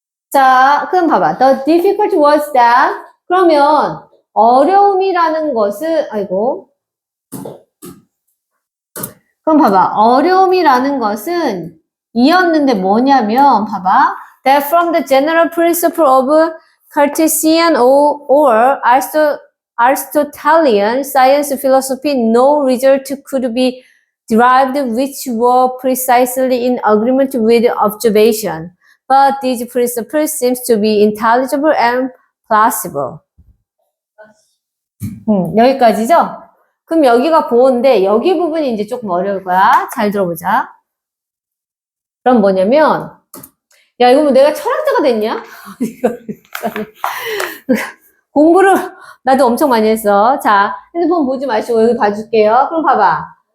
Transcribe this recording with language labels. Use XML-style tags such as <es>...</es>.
<en>자, 그럼 봐봐. The difficult was that.</en> <ko>그러면 어려움이라는 것은, 그럼 봐봐. 어려움이라는 것은 이었는데 뭐냐면, 봐봐.</ko> <en>That from the general principle of Cartesian or Aristotelian science philosophy, no result could be derived which were precisely in agreement with observation. But these principles seems to be intelligible and plausible.</en> <ko>여기까지죠? 그럼 여기가 보호인데 여기 부분이 이제 조금 어려울 거야. 잘 들어보자. 그럼 뭐냐면 야 이거 뭐 내가 철학자가 됐냐? 공부를 나도 엄청 많이 했어. 자 핸드폰 보지 마시고 여기 봐줄게요. 그럼 봐봐.</ko>